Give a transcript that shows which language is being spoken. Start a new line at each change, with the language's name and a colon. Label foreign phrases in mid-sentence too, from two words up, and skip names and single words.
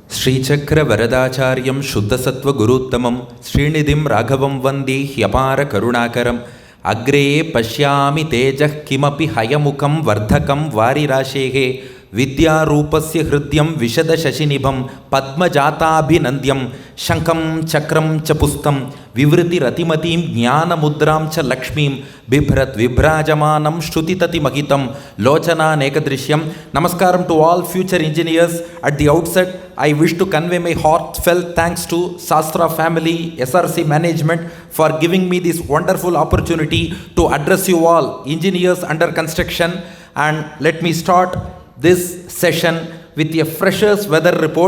Sanskrit: ಶ್ರೀಚಕ್ರ ವರದಾಚಾರ್ಯಂ ಶುದ್ಧಸತ್ವ ಗುರುತ್ತಮಂ ಶ್ರೀನಿಧಿಂ ರಾಘವಂ ವಂದೇ ಹ್ಯಪಾರ ಕರುಣಾಕರಂ ಅಗ್ರೇ ಪಶ್ಯಾಮಿ ತೇಜಃ ಕಿಮಪಿ ಹಯಮುಖಂ ವರ್ಧಕಂ ವಾರಿರಾಶೇಃ ವಿದ್ಯಾರೂಪಸ್ಯ ಹೃದ್ಯಂ ವಿಶದ ಶಶಿನಿಭಂ ಪದ್ಮಜಾತಾಭಿನಂದ್ಯಂ ಶಂಖಂ ಚಕ್ರಂ ಚ ಪುಸ್ತಂ ವಿವೃತಿರತಿಮತೀಂ ಜ್ಞಾನಮುದ್ರಾಂ ಚ ಲಕ್ಷ್ಮೀಂ ಬಿಭ್ರತ್ ವಿಭ್ರಾಜಮಾನಂ ಶ್ರುತಿತತಿಮಹಿತಂ ಲೋಚನಾನೇಕದೃಶ್ಯಂ.
English: Namaskaram to all future engineers. At the outset, I wish to convey my heartfelt thanks to Sastra family, SRC management for giving me this wonderful opportunity to address you all, engineers under construction. And let me start this session with a freshers weather report.